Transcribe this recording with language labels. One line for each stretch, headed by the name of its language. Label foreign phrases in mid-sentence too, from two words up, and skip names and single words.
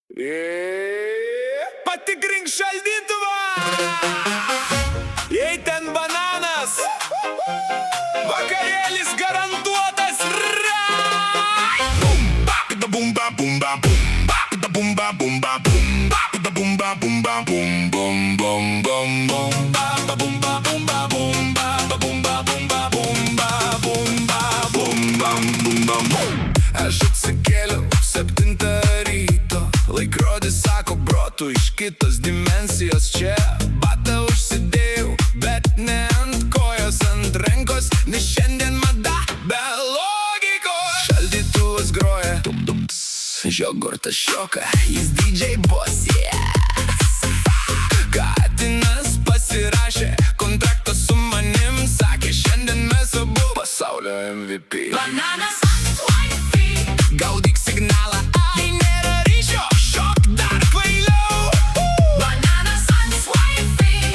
Lithuanian: Patikrink šaldytuvą! Jei ten bananas, vakarėlis garantuotas! Bumba, bumba, bumba, bumba, bumba, bumba, bumba, bumba, bum, bum, bum, bum, bum, bumba, bumba, bumba, bumba, bumba, bumba, bumba, bumba, bumba, bum. Aš atsikėliau 7 ryto, laikrodis sako protų iš kitos dimensijos čia. Batą užsidėjau, bet ne ant kojos, ant rankos, nes šiandien mada be logikos. Šaldytuvas groja, žiogurtas šoka, jis
English: DJ boss, yeah.
Lithuanian: Katinas pasirašė kontraktą su manim, sakė šiandien mes abu pasaulio MVP. Bananas ant Wi-Fi, gaudyk signalą, ai nėra ryšio, šok dar kvailiau. Bananas ant Wi-Fi,